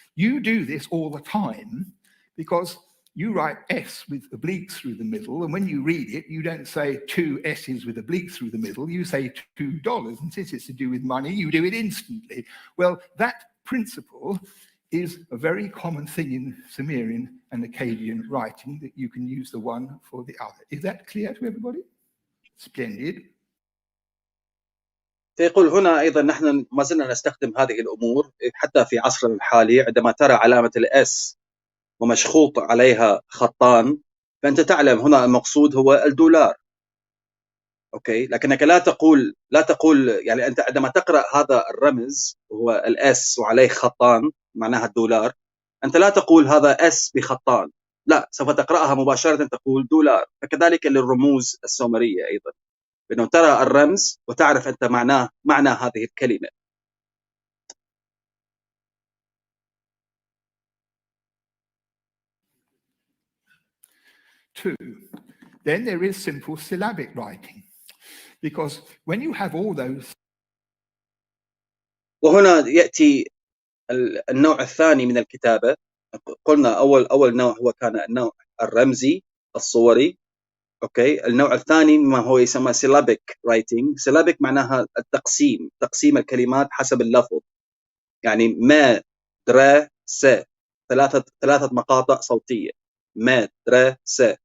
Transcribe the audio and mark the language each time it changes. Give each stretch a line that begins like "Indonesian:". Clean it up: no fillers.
English: You do this all the time because you write S with obliques through the middle, and when you read it, you don't say 2 S's with obliques through the middle, you say $2. And since it's to do with money, you do it instantly. Well, that principle is a very common thing in Sumerian and Akkadian writing, that you can use the one for the other. Is that clear to everybody? Splendid.
Arabic: فيقول هنا أيضا نحن ما زلنا نستخدم هذه الأمور حتى في عصرنا الحالي. عندما ترى علامة الأس ومشخوط عليها خطان فأنت تعلم هنا المقصود هو الدولار. أوكي، لكنك لا تقول يعني أنت عندما تقرأ هذا الرمز وهو الأس وعليه خطان معناها الدولار، أنت لا تقول هذا أس بخطان، لا، سوف تقرأها مباشرة تقول دولار. فكذلك للرموز السومرية أيضا، بأنه ترى الرمز وتعرف أنت معنى هذه الكلمة.
English: Two, then there is simple syllabic writing, because when you have all those.
Arabic: وهنا يأتي النوع الثاني من الكتابة. قلنا أول نوع هو كان النوع الرمزي الصوري. أوكي، النوع الثاني ما هو يسمى syllabic writing. syllabic معناها تقسيم الكلمات حسب اللفظ، يعني ما درا س، ثلاثة مقاطع صوتية، ما درا س.